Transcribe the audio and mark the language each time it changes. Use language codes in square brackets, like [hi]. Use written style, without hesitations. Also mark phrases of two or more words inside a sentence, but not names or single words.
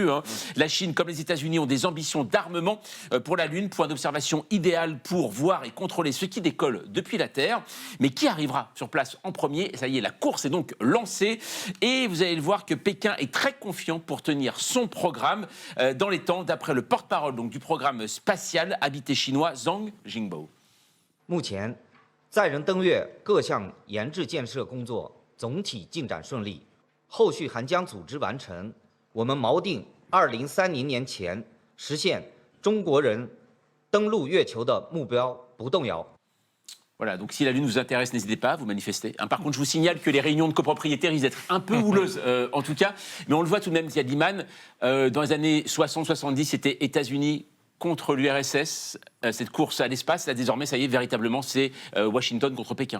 [fr] La Chine, comme les États-Unis, ont des ambitions d'armement pour la Lune, point d'observation idéal pour voir et contrôler ce qui décolle depuis la Terre. Mais qui arrivera sur place en premier? Ça y est, la course est donc lancée, et vous allez le voir que Pékin est très confiant pour tenir son programme dans les temps, d'après le porte-parole donc, du programme spatial habité chinois Zhang Jingbo. [zh] 目前，载人登月各项研制建设工作总体进展顺利，后续还将组织完成。我们锚定2030年前实现中国人登陆月球的目标不动摇。 [fr] Voilà, donc si la Lune vous intéresse, n'hésitez pas à vous manifester. Par contre, je vous signale que les réunions de copropriété risquent d'être un peu houleuses, en tout cas. Mais on le voit tout de même, Ziad Iman, dans les années 60-70, c'était États-Unis contre l'URSS. Cette course à l'espace, là, désormais, ça y est, véritablement, c'est Washington contre Pékin.